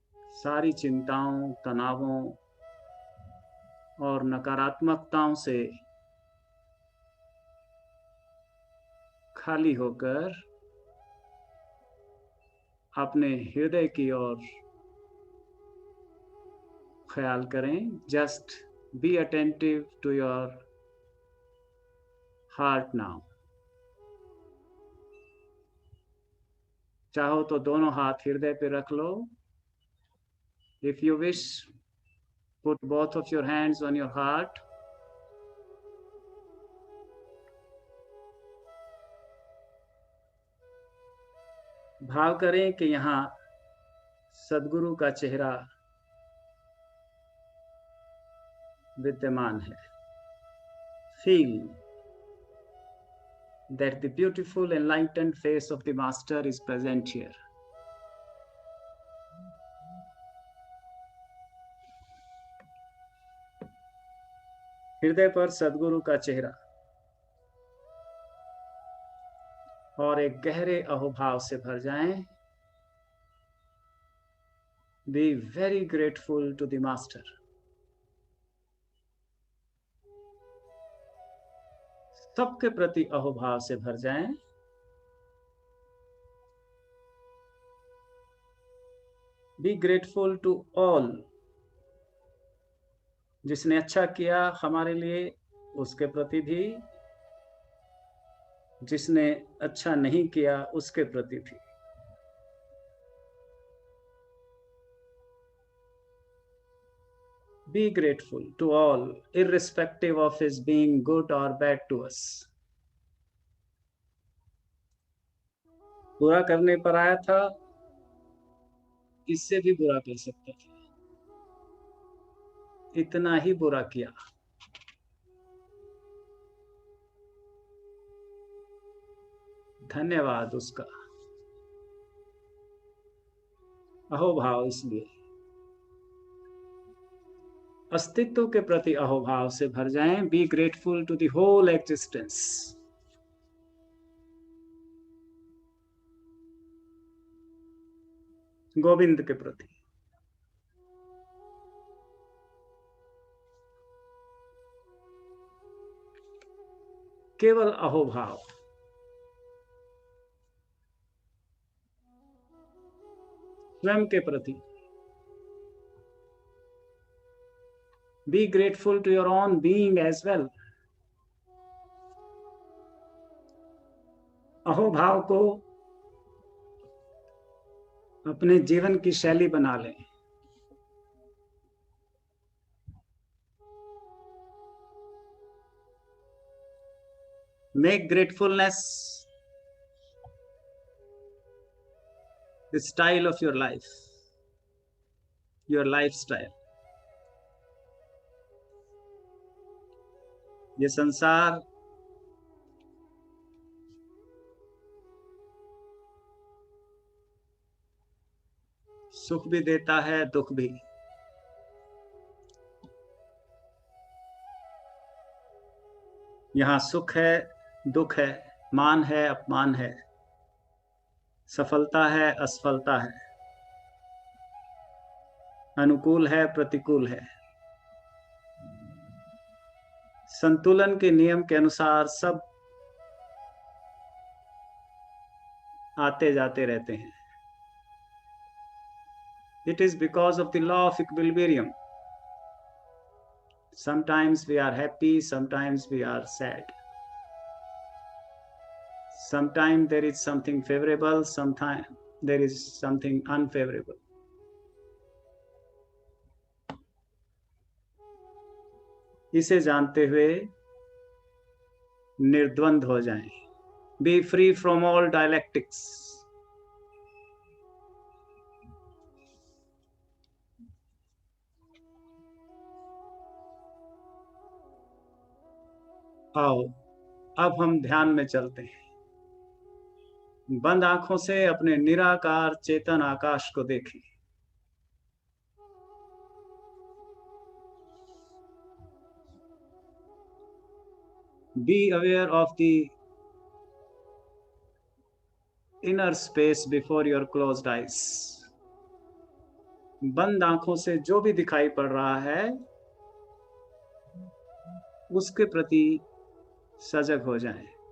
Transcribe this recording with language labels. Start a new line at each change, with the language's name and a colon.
Hindi: सारी चिंताओं, तनावों और नकारात्मकताओं से खाली होकर अपने हृदय की ओर ख्याल करें.
English: Just be attentive to your heart now.
Hindi: चाहो तो दोनों हाथ हृदय पे रख लो.
English: If you wish, put both of your hands on your heart.
Hindi: भाव करें कि यहाँ सद्गुरु का चेहरा विद्यमान है.
English: Feel that the beautiful enlightened face of the Master is present here.
Hindi: हृदय पर सद्गुरु का चेहरा और एक गहरे अहोभाव से भर जाएं.
English: Be very grateful to the Master.
Hindi: सबके प्रति अहोभाव से भर जाएं.
English: Be grateful to all.
Hindi: जिसने अच्छा किया हमारे लिए उसके प्रति भी, जिसने अच्छा नहीं किया उसके प्रति भी।
English: Be grateful to all, irrespective of his being good or bad to us.
Hindi: बुरा करने पर आया था, इससे भी बुरा कर सकता था, इतना ही बुरा किया। धन्यवाद उसका। अहोभाव, इसलिए अस्तित्व के प्रति अहोभाव से भर जाएं।
English: Be grateful to the whole existence.
Hindi: Govind के प्रति। केवल अहोभाव। स्वयं के प्रति।
English: Be grateful to your own being as well.
Hindi: अहोभाव को अपने जीवन की शैली बना लें।
English: Make gratefulness the style of your life, your lifestyle.
Hindi: ये संसार सुख भी देता है, दुख भी। यहाँ सुख है, दुख है, मान है, अपमान है, सफलता है, असफलता है, अनुकूल है, प्रतिकूल है। संतुलन के नियम के अनुसार सब आते जाते रहते हैं।
English: It is because of the law of equilibrium. Sometimes we are happy, sometimes we are sad. Sometimes there is something favorable, sometimes there is something unfavorable.
Hindi: इसे जानते हुए निर्द्वंद हो जाएं।
English: Be free from all dialectics.
Hindi: आओ, अब हम ध्यान में चलते हैं। बंद आंखों से अपने निराकार चेतन आकाश को देखें।
English: Be aware of the inner space before your closed eyes.
Hindi: बंद आंखों से जो भी दिखाई पड़ रहा है उसके प्रति सजग हो जाएं।